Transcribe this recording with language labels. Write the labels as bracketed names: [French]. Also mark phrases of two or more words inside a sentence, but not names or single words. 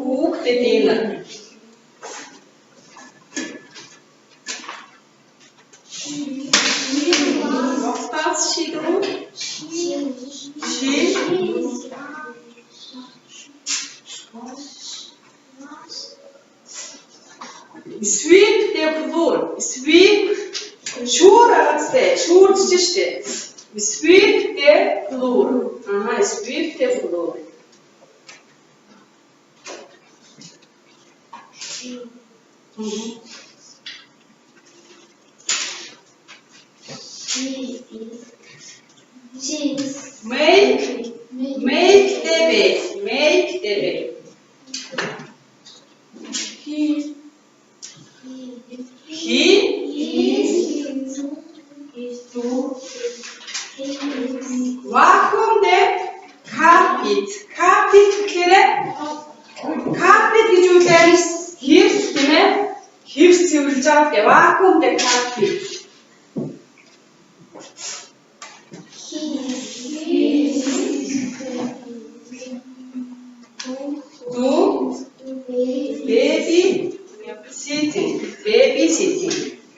[English] What does she do? Sweep the floor. [Mongolian] Шүүрж штэ. [English] Sweep the floor. Sweep the floor. Make the bed. Vacuum the carpet. [Mongolian] Carpet гэхээр carpet гэж үгээр хивс тийм ээ. Хивс цэвэрлж байгаа. [English] Vacuum the carpet. Babysitting.